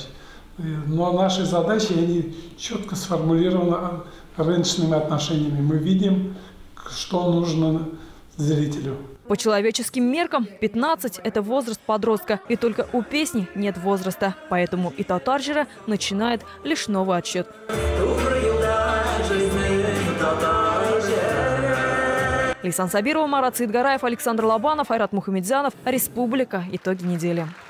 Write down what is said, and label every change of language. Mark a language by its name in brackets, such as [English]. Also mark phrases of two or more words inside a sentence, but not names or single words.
[Russian] Но наши задачи, они четко сформулированы рыночными отношениями. Мы видим, что нужно зрителю. По человеческим меркам 15 – это возраст подростка. И только у песни нет возраста. Поэтому и Татаржира начинает лишь новый отсчет. Лейсан Сабирова, Марат Саидгараев, Александр Лобанов, Айрат Мухамедзянов. Республика. Итоги недели.